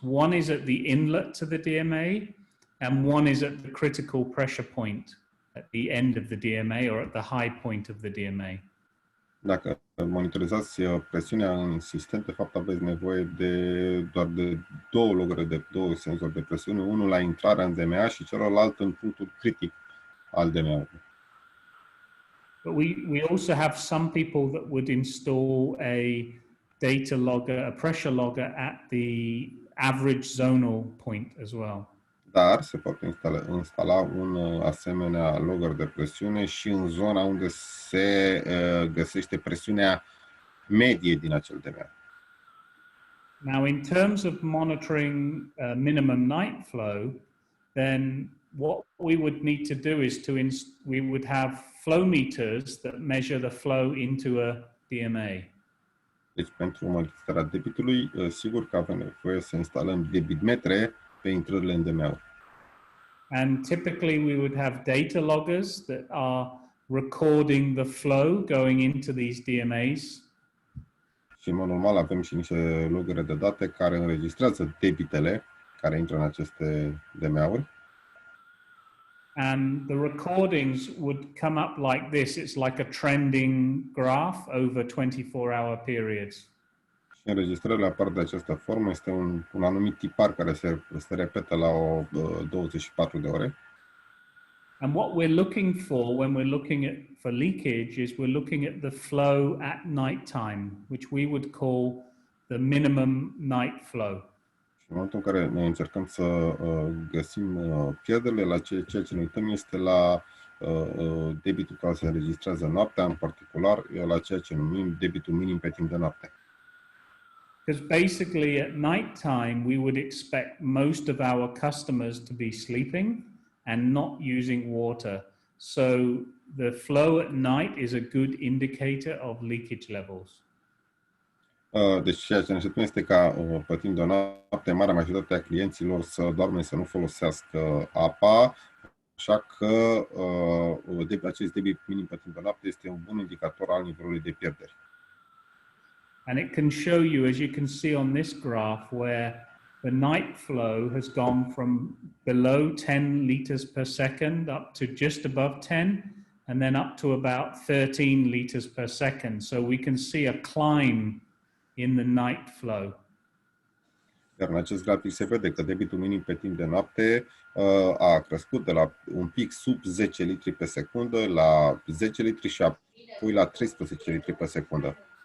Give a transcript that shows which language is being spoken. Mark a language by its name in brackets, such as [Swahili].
[English] One is at the inlet to the DMA, and one is at the critical pressure point at the end of the DMA or at the high point of the DMA. [Romanian] Dacă monitorizați presiunea în sistem, de fapt aveți nevoie doar de două senzori de presiune, unul la intrarea în DMA și celălalt în punctul critic al DMA-ului. [English] But we also have some people that would install a data logger, a pressure logger at the average zonal point as well. [Romanian] Dar se poate instala un asemenea logger de presiune și în zona unde se găsește presiunea medie din acel DMA. [English] Now, in terms of monitoring minimum night flow, then what we would need to do is we would have flow meters that measure the flow into a DMA. [Romanian] Deci, pentru modificarea debitului, sigur că avem nevoie să instalăm debitmetre pe intrările în DMA-uri. [English] And typically we would have data loggers that are recording the flow going into these DMAs. [Romanian] Și, în mod normal, avem și niște logere de date care înregistrează debitele care intră în aceste DMA-uri. [English] And the recordings would come up like this. It's like a trending graph over 24-hour periods. [Romanian] Și înregistrările apar de această formă. Este un anumit tipar care se repetă la 24 de ore. [English] And what we're looking for when we're looking for leakage is we're looking at the flow at night time, which we would call the minimum night flow. [Romanian] Și în momentul în care noi încercăm să găsim pierderile, la ceea ce ne uităm este la debitul care se înregistrează noaptea, în particular la ceea ce numim debitul minim pe timp de noapte. [English] Because basically at night time we would expect most of our customers to be sleeping and not using water. So the flow at night is a good indicator of leakage levels. [Romanian] Deci ceea ce ne așteptăm este ca pe timp de noapte marea majoritate a clienților să doarme, să nu folosească apa, așa că acest debit minim pe timp de noapte este un bun indicator al nivelului de pierderi. [English] And it can show you, as you can see on this graph, where the night flow has gone from below 10 liters per second up to just above 10, and then up to about 13 liters per second. So we can see a climb in the night flow. [Romanian] Iar în acest grafic se vede că debitul minim pe timp de noapte a crescut de la un pic sub 10 litri pe secundă la 10 litri și apoi la 13 litri pe secundă.